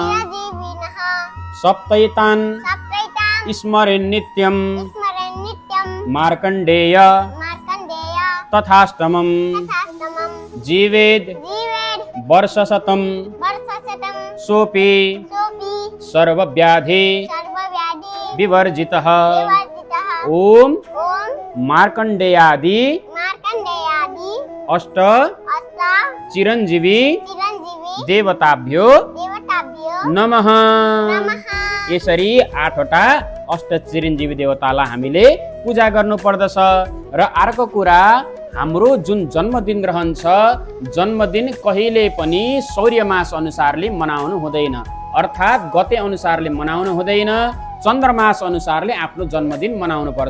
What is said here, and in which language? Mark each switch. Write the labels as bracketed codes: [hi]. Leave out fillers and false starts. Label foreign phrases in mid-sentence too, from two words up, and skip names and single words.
[sa] सप्तैतान् स्मरेन् नित्यं मार्कण्डेय तथाष्टमं जीवेद् वर्षशतं सोऽपि सर्वव्याधि विवर्जितः। ओम मार्कण्डेयादि अष्ट चिरञ्जीवी देवताभ्यो नमः। [ne] यसरी 8वटा अष्ट चिरञ्जीवी देवतालाई हामीले पूजा गर्नु पर्दछ। र अर्को कुरा, हाम्रो जुन जन्मदिन रहन्छ, जन्मदिन कहिले पनि सौर्यमास अनुसारले मनाउनु हुँदैन, अर्थात् गते अनुसारले मनाउनु हुँदैन, चन्द्रमास अनुसारले आफ्नो जन्मदिन मनाउनु पर्छ।